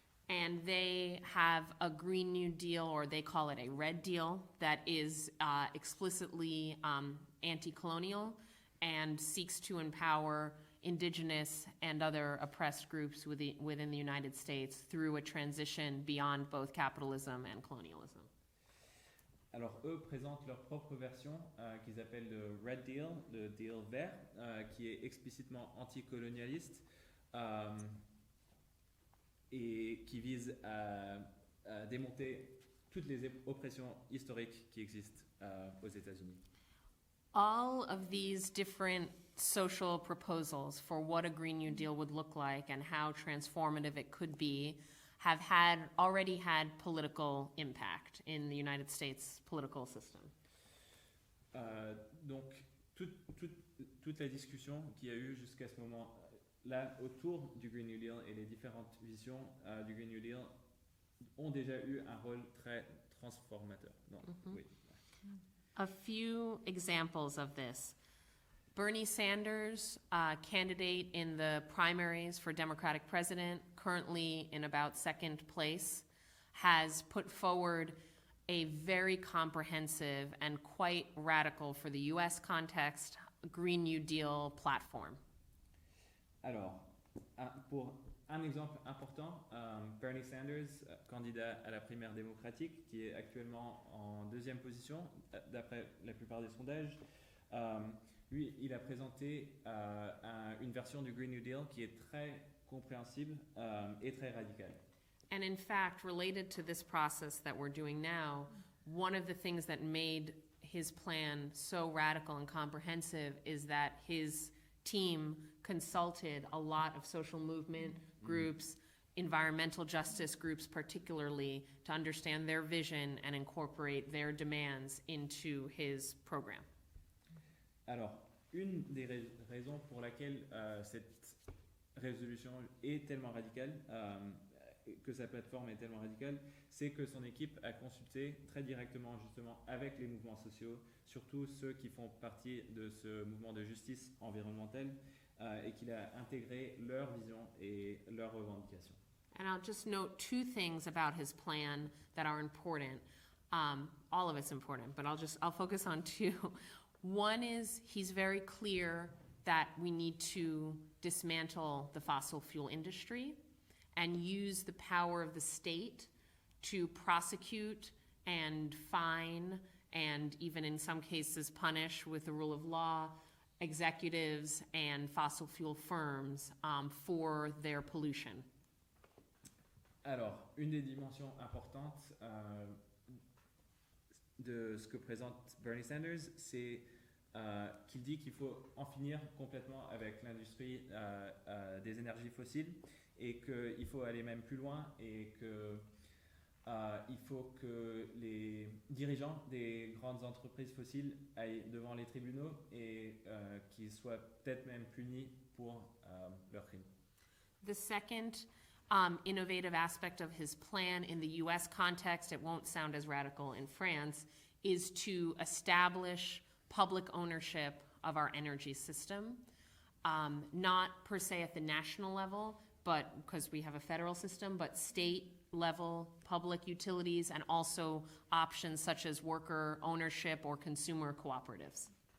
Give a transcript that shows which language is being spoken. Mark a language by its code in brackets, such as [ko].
[en] And they have a Green New Deal, or they call it a Red Deal, that is explicitly anti-colonial and seeks to empower indigenous and other oppressed groups within the United States through a transition beyond both capitalism and colonialism. [fr] Alors eux présentent leur propre version qu'ils appellent le Red Deal, le deal vert, qui est explicitement anticolonialiste et qui vise à démonter toutes les oppressions historiques qui existent aux États-Unis. [en] All of these different social proposals for what a Green New Deal would look like and how transformative it could be have already had political impact in the United States political system. [fr] Donc, toute la discussion qu'il y a eu jusqu'à ce moment-là autour du Green New Deal et les différentes visions du Green New Deal ont déjà eu un rôle très transformateur. Donc, oui. [en] A few examples of this. Bernie Sanders, candidate in the primaries for Democratic president, currently in about second place, has put forward a very comprehensive and quite radical for the US context Green New Deal platform. [fr] Alors, pour un exemple important, Bernie Sanders, candidat à la primaire démocratique, qui est actuellement en deuxième position, d'après la plupart des sondages, lui, il a présenté une version du Green New Deal qui est très compréhensible et très radicale. [en] And in fact, related to this process that we're doing now, one of the things that made his plan so radical and comprehensive is that his team consulted a lot of social movement groups, environmental justice groups particularly, to understand their vision and incorporate their demands into his program. [fr] Alors, une des raisons pour laquelle cette résolution est tellement radicale, que sa plateforme est tellement radicale, c'est que son équipe a consulté très directement justement avec les mouvements sociaux, surtout ceux qui font partie de ce mouvement de justice environnementale, et qu'il a intégré leur vision et leurs revendications. [en] And I'll just note two things about his plan that are important. All of it's important, but I'll focus on two. One is he's very clear that we need to dismantle the fossil fuel industry and use the power of the state to prosecute and fine and even in some cases punish with the rule of law executives and fossil fuel firms for their pollution. [fr] Alors, une des dimensions importantes de ce que présente Bernie Sanders, c'est qu'il dit qu'il faut en finir complètement avec l'industrie des énergies fossiles et qu'il faut aller même plus loin et qu'il faut que les dirigeants des grandes entreprises fossiles aillent devant les tribunaux et qu'ils soient peut-être même punis pour leurs crimes. [en] The second innovative aspect of his plan in the US context, it won't sound as radical in France, is to establish public ownership of our energy system, not per se at the national level, but because we have a federal system, but state level public utilities and also options such as worker ownership or consumer cooperatives.